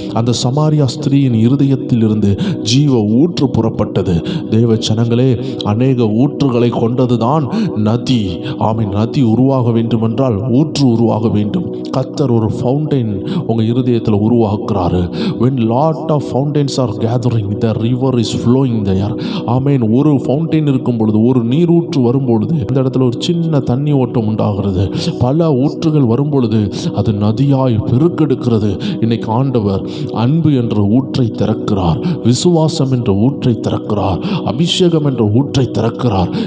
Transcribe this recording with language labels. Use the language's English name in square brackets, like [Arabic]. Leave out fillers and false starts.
[Tamil] அந்த சமாரியா ஸ்திரீயின் இருதயத்திலிருந்து ஜீவ ஊற்று புறப்பட்டது. தேவ ஜனங்களே, அநேக ஊற்றுகளை கொண்டதுதான் நதி. நதி உருவாக வேண்டும் என்றால் ஊற்று உருவாக வேண்டும். கத்தர் ஒரு ஃபவுண்டைன் உங்க இருதயத்தில் உருவாக்குறாரு. [English] when lot of fountains are gathering, the river is flowing there. [Tamil] ஒரு ஃபவுண்டைன் இருக்கும் பொழுது, ஒரு நீரூற்று வரும்பொழுது அந்த இடத்துல ஒரு சின்ன தண்ணி ஓட்டம் உண்டாகிறது. பல ஊற்றுகள் வரும்பொழுது அது நதியாக நமக்காய் பெருக்கெடுக்கிறது. இன்னைக்கு ஆண்டவர் அன்பு என்ற ஊற்றை திறக்கிறார், விசுவாசம் என்ற ஊற்றை திறக்கிறார், அபிஷேகம் என்ற ஊற்றை திறக்கிறார்.